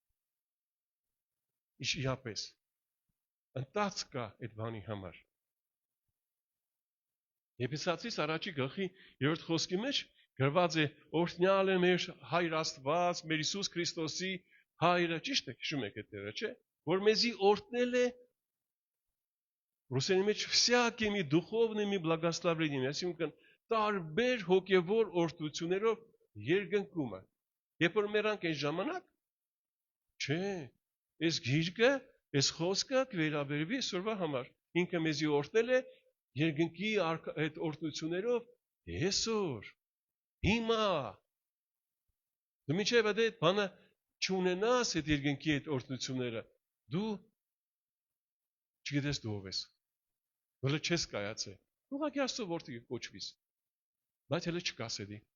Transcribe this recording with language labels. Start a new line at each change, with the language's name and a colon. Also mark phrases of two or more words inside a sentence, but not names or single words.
Armenian: իրապես։ Ընթաց կա այդ բանի համար։ Եփեսացիս առաջի գլխի 3 խոսքի մեջ գրված է օրհնյալ է մեր Հայր Աստված, մեր Հիսուս Քրիստոսի Հայրը, ճիշտ է, հիշում եք այդ տեղը, չէ՞, որ մեզի օրհնել է ռուսերենի մեջ
Russian: всякими духовными благословениями,
Armenian: այսինքն տարբեր հոգևոր օրհնություններով երկնքումը։ Երբ որ մերանք այս ժամանակ, չէ, այս գիրքը, այս խոսքը կվերաբերվի այսօրվա համար։ Ինքը մեզի օրհնել է երկնքի այդ օրհնություններով այսօր, հիմա։ Դու միջև այդ բանը չունենաս այդ երկնքի այդ օրհնությունները, դու չգիտես դու ով ես։ Հələ չես կայացել։ Ուղղակի Աստծո որդի կոչվիս, բայց հələ չկաս էդի։